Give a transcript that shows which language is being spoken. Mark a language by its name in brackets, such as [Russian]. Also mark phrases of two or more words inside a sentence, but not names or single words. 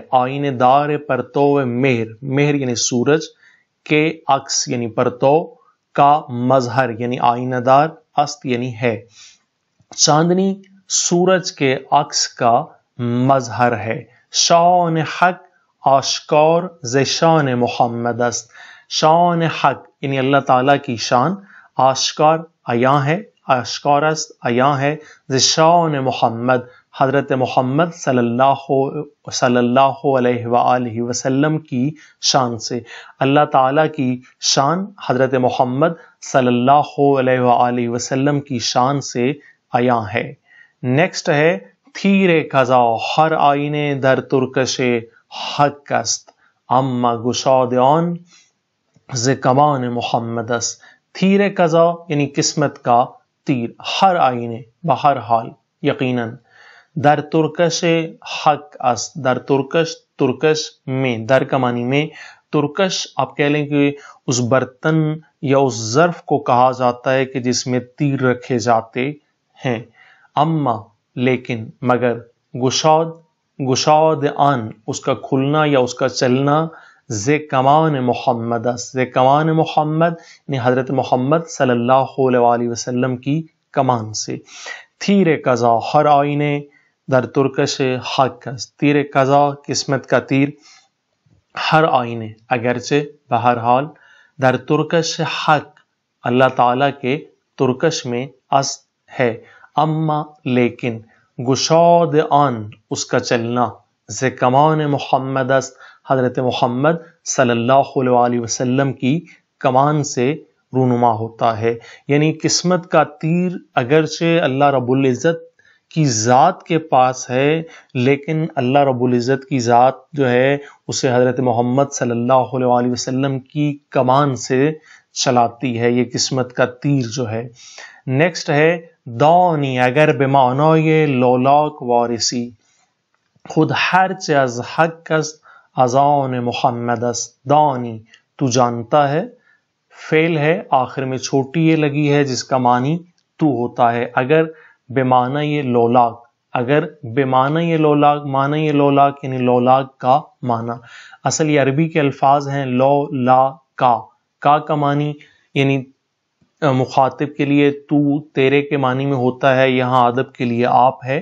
[Persian] آئین دار پرتو مہر، [Urdu] مہر یعنی سورج کے عکس یعنی پرتو کا مظہر یعنی آئینہ دار، است یعنی ہے. چاندنی سورج کے عکس کا مظہر ہے. [Persian] شان حق آشکار ذیشان محمد است. [Urdu] شان حق یعنی اللہ تعالیٰ کی شان آشکار عیاں ہے، [Persian] آشکار است [Urdu] عیاں ہے. ذیشان محمد حضرت محمد صلی اللہ علیہ وآلہ وسلم کی شان سے. اللہ تعالیٰ کی شان حضرت محمد صلی اللہ علیہ وآلہ وسلم کی شان سے عیاں ہے. نیکسٹ ہے [Persian] تھیر قضا ہر آئینے در ترکش حق است اما گشاد آن ز کمان محمد است. تیر قضا [Urdu] یعنی قسمت کا تیر، [Persian] ہر آئینے [Urdu] بہر حال یقیناً، [Persian] در ترکش حق است. [Urdu] در ترکش، ترکش میں، در کا معنی میں، ترکش آپ کہہ لیں کہ اس برتن یا اس ظرف کو کہا جاتا ہے کہ جس میں تیر رکھے جاتے ہیں. اما لیکن، مگر، [Persian] گشاد آن [Urdu] اس کا کھلنا یا اس کا چلنا، [Persian] ز کمان محمد است. ز کمان محمد [Urdu] یعنی حضرت محمد صلی اللہ علیہ وآلہ وسلم کی کمان سے. [Persian] تیر قضا ہر آئینے در ترکش حق است. تیر قضا [Urdu] قسمت کا تیر، [Persian] ہر آئینے [Urdu] اگرچہ بہرحال، [Persian] در ترکش حق [Urdu] اللہ تعالیٰ کے ترکش میں است ہے. اما لیکن، [Persian] گشاد آن [Urdu] اس کا چلنا، [Persian] ز کمان محمد است [Urdu] حضرت محمد صلی اللہ علیہ وآلہ وسلم کی کمان سے رونما ہوتا ہے. یعنی قسمت کا تیر اگرچہ اللہ رب العزت کی ذات کے پاس ہے، لیکن اللہ رب العزت کی ذات جو ہے اسے حضرت محمد صلی اللہ علیہ وآلہ وسلم کی کمان سے چلاتی ہے، یہ قسمت کا تیر جو ہے. نیکسٹ ہے [Persian] دانی اگر بمعنای لولاک وارسی خود ہرچ از حق است از آن محمد است. [Urdu] دانی تو جانتا ہے، فعل ہے آخر میں چھوٹی یہ لگی ہے جس کا معنی تو ہوتا ہے. [Persian] اگر بمعنی یہ لولاک، اگر بمعنی یہ لولاک، [Urdu] معنی یہ لولاک یعنی لولاک کا معنی. اصل یہ عربی کے الفاظ ہیں لو لا کا معنی یعنی مخاطب کے لیے تو، تیرے کے معنی میں ہوتا ہے، یہاں ادب کے لیے آپ ہے.